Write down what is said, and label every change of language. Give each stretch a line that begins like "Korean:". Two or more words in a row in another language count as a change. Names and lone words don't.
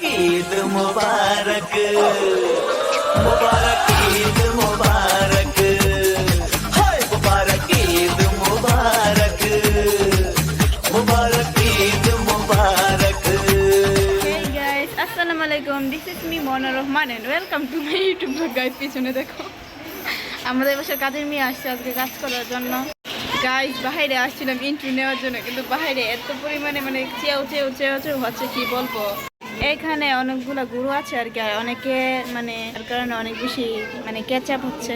Hindi: ईद मुबारक मुबारक ईद मुबारक हाय मुबारक ईद मुबारक मुबारक ईद मुबारक।
English: Hey guys, Assalamualaikum. This is me Mona Rahman and welcome to my YouTube vlog guys.
Bangla: পিছনে দেখো আমাদের বাসার কাজের মেয়ে আসছে আজকে কাজ করার জন্য। গাইস বাইরে আসছিলাম ইন্টারভিউ নেওয়ার জন্য, কিন্তু বাইরে এত পরিমাণে মানে চেয়েও হচ্ছে কি বলবো। এখানে অনেকগুলো গরু আছে আর কি, অনেকে মানে তার কারণে অনেক বেশি মানে ক্যাচআপ হচ্ছে।